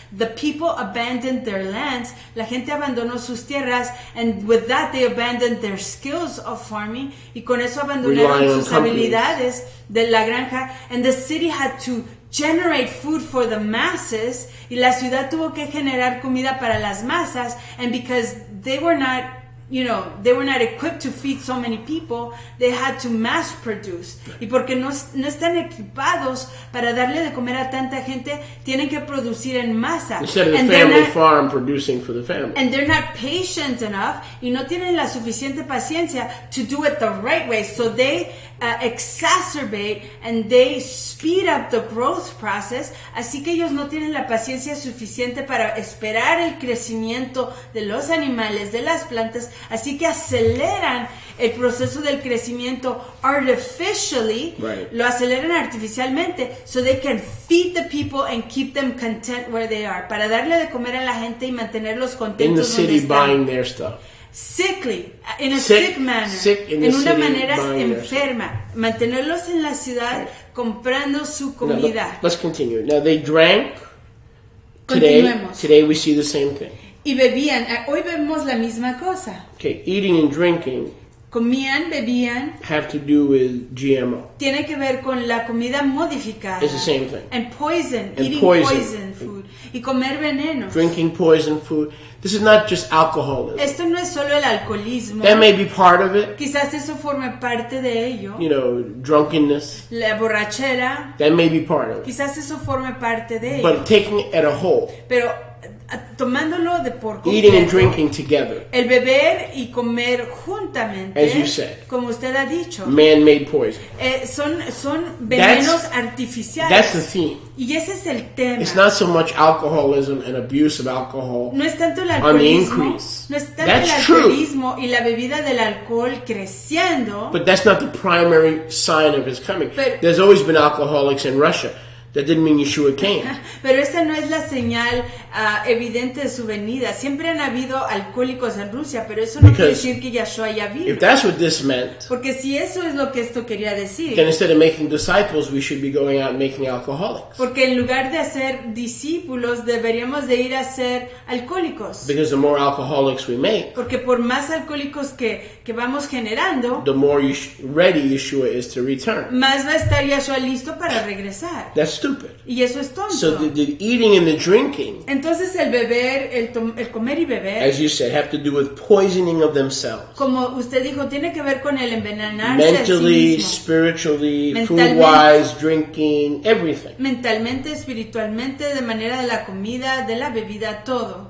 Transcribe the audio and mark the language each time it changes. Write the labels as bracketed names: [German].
[English] The people abandoned their lands. [Spanish] La gente abandonó sus tierras, [English] and with that they abandoned their skills of farming. [Spanish] Y con eso abandonaron sus habilidades de la granja. [English] And the city had to generate food for the masses. [Spanish] Y la ciudad tuvo que generar comida para las masas. [English] And because they were not they were not equipped to feed so many people, they had to mass produce. [Spanish] Y porque no están equipados para darle de comer a tanta gente, tienen que producir en masa. [English] Instead of the family farm producing for the family. And they're not patient enough, [Spanish] y no tienen la suficiente paciencia [English] to do it the right way. So they exacerbate and they speed up the growth process. [Spanish] Así que ellos no tienen la paciencia suficiente para esperar el crecimiento de los animales, de las plantas. Así que aceleran el proceso del crecimiento artificially, [English] right. [Spanish] Lo aceleran artificialmente, [English] so they can feed the people and keep them content where they are, [Spanish] para darle de comer a la gente y mantenerlos contentos [English] in the city [Spanish] donde están. [English] buying their stuff. Sickly, in a sick manner, [Spanish] en una manera enferma, mantenerlos en la ciudad, right. Comprando su comida. [English] Now, let's continue. Now they drank. Today we see the same thing. [Spanish] Y bebían. Hoy vemos la misma cosa. [English] Okay, eating and drinking. [Spanish] Comían, bebían. [English] Have to do with GMO. [Spanish] Tiene que ver con la comida modificada. [English] It's the same thing. And poison, and eating poison food. [Spanish] Y comer venenos. [English] Drinking poison food. This is not just alcoholism. [Spanish] Esto no es solo el alcoholismo. [English] That may be part of it. [Spanish] Quizás eso forme parte de ello. [English] Drunkenness. [Spanish] La borrachera. [English] That may be part of it. [Spanish] Quizás eso forme parte de ello. [English] But taking it as a whole. [Spanish] Pero tomándolo de por completo, [English] eating and drinking together. [Spanish] El beber y comer juntamente, [English] as you said, [Spanish] como usted ha dicho, [English] man-made poison. [Spanish] Son venenos artificiales. [English] That's the theme. [Spanish] Y ese es el tema. [English] It's not so much alcoholism and abuse of alcohol. [Spanish] No es tanto el alcoholismo, no es tanto el alcoholismo y la bebida del alcohol creciendo. [English] But that's not the primary sign of his coming. There's always been alcoholics in Russia. That didn't mean Yeshua came. [Spanish] Pero esa no es la señal evidente de su venida. Siempre han habido alcohólicos en Rusia, pero eso no quiere decir que Yeshua ya vino. [English] If that's what this meant, [Spanish] porque si eso es lo que esto quería decir, [English] then instead of making disciples, we should be going out and making alcoholics. [Spanish] Porque en lugar de hacer discípulos, deberíamos de ir a ser alcohólicos. [English] Because the more alcoholics we make, [Spanish] porque por más alcohólicos que vamos generando, [English] the more ready Yeshua is to return. [Spanish] Más va a estar Yeshua listo para regresar. [English] That's stupid. [Spanish] Y eso es tonto. [English] So the eating and the drinking, [Spanish] entonces el beber, el comer y beber, [English] as you said, have to do with poisoning of themselves. [Spanish] Como usted dijo, tiene que ver con el envenenarse mentally, a sí mismo. [English] Spiritually, food-wise, drinking, everything. [Spanish] Mentalmente, espiritualmente, de manera de la comida, de la bebida, todo.